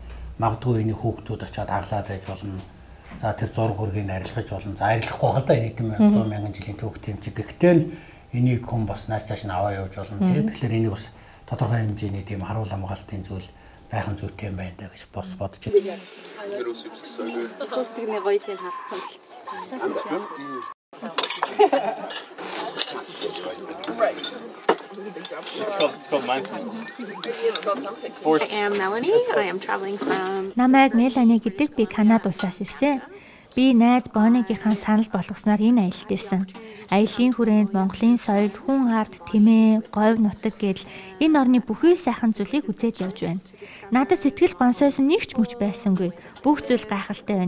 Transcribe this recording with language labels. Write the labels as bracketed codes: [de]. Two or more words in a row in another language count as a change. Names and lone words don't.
[mn] Магадгүй энэ хүүхдүүд очиад хаглаад байж болно. За тэр зураг хөргийг арилгаж болно. За арилгахгүй хал да энэ тийм 100 мянган жилийн түүх тийм чи. Гэхдээ л энийг хүн бас нааш цааш нь аваа явж болно. Тэгэхээр энийг бас тодорхой хэмжээний тийм харуул хамгаалтын зүйл байхын зүйтэй юм байна гэж бодож байна. [en] I am Melanie. I am traveling from [mn] Намайг Мелани гэдэг би Канад улсаас ирсэн. Би найз Бонигийн санал болгосноор энэ аялалд ирсэн. Аяллаа хүрээнд Монголын соёл, хүн ард, тэмээ, говь нутаг гэдэл энэ орны бүхий сайхан зүйлийг үзээд явж байна. Надад сэтгэл гонсойсон нэг ч мөч байсангүй. Бүх зүйл гайхалтай байна.